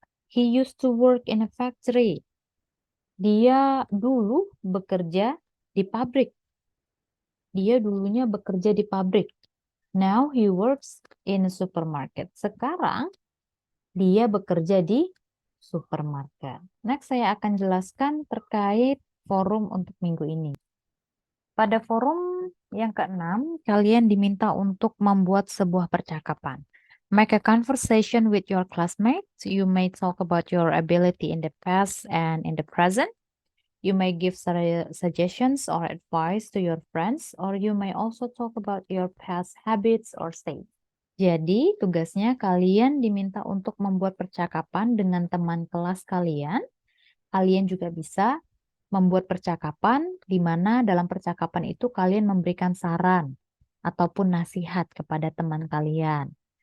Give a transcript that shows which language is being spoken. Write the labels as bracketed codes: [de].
[en] He used to work in a factory. [id] Dia dulu bekerja di pabrik. Dia dulunya bekerja di pabrik. [en] Now he works in a supermarket. [id] Sekarang dia bekerja di supermarket. Next, saya akan jelaskan terkait forum untuk minggu ini. Pada forum yang ke-6, kalian diminta untuk membuat sebuah percakapan. [en] Make a conversation with your classmates. You may talk about your ability in the past and in the present. You may give suggestions or advice to your friends, or you may also talk about your past habits or state. [id] Jadi, tugasnya kalian diminta untuk membuat percakapan dengan teman kelas kalian. Kalian juga bisa membuat percakapan di mana dalam percakapan itu kalian memberikan saran ataupun nasihat kepada teman kalian.